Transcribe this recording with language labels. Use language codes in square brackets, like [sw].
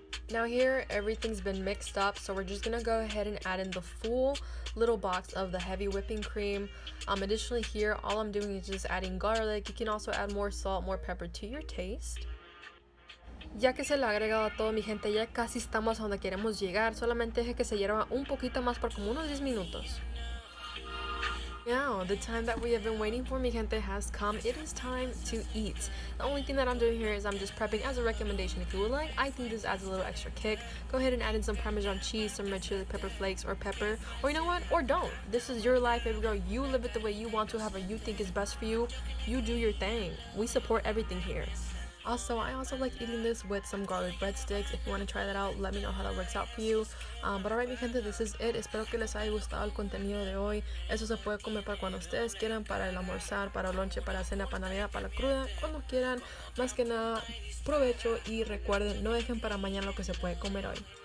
[en] Now here everything's been mixed up, so we're just gonna go ahead and add in the full little box of the heavy whipping cream. Additionally here all I'm doing is just adding garlic. You can also add more salt, more pepper to your taste. [es] Ya que se le ha agregado a todo, mi gente, ya casi estamos a donde queremos llegar. Solamente deje que se hierva un poquito más por como unos 10 minutos. [en] Now, the time that we have been waiting for, [es] mi gente, [en] has come. It is time to eat. The only thing that I'm doing here is I'm just prepping as a recommendation. If you would like, I think this adds a little extra kick. Go ahead and add in some Parmesan cheese, some red chili pepper flakes, or pepper. Or you know what? Or don't. This is your life, baby girl. You live it the way you want to, however you think is best for you. You do your thing. We support everything here. Also, I also like eating this with some garlic breadsticks. If you want to try that out, let me know how that works out for you. But alright, [es] mi gente, [en] this is it. [es] Espero que les haya gustado el contenido de hoy. Eso se puede comer para cuando ustedes quieran, para el almorzar, para el lonche, para cena, para Navidad, para la cruda, cuando quieran. Más que nada, provecho y recuerden, no dejen para mañana lo que se puede comer hoy.